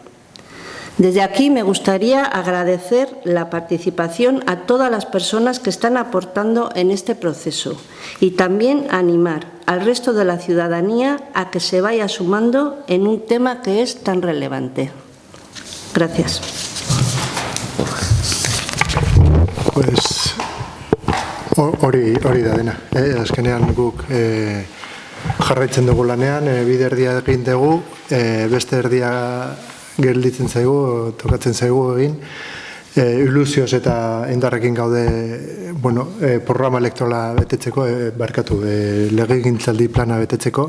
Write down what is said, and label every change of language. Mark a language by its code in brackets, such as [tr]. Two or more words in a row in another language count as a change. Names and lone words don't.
[es] Desde aquí me gustaría agradecer la participación a todas las personas que están aportando en este proceso y también animar al resto de la ciudadanía a que se vaya sumando en un tema que es tan relevante. Gracias. [eu] Pues hori da dena. Azkenean guk jarraitzen dugu lanean, bide erdia egin dugu, beste erdia gelditzen zaigu, tokatzen zaigu egin. Ilusioz eta indarrekin gaude programa elektorala betetzeko, legegintzaldi plana betetzeko.